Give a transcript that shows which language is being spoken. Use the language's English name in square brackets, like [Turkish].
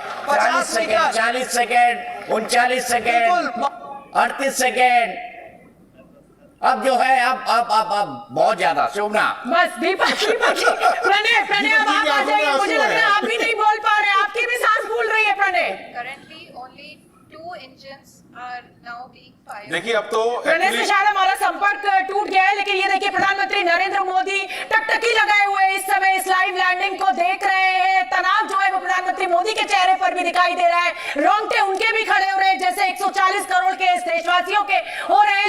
[Hindi] 40 second, 40 second, 39 second, 38 second. अब जो है अब बहुत ज्यादा शोभना। बस दीपक प्रणय अब आप आ जाइए। मुझे लग रहा है आप भी नहीं बोल पा रहे, आपकी भी सांस फूल रही है Pranay. [English] Currently only 2 engines are now being fired. [Hindi] देखिए अब तो प्रणय से शायद हमारा संपर्क टूट गया है लेकिन ये देखिए प्रधानमंत्री नरेंद्र मोदी टकटकी लगाए हुए इस समय इस लाइव लैंडिंग को देख रहे हैं। तनाव जो है वो प्रधानमंत्री मोदी के चेहरे पर भी दिखाई दे रहा है। रोंगटे उनके भी खड़े हो रहे हैं जैसे 140 करोड़ के देशवासियों के हो रहे हैं।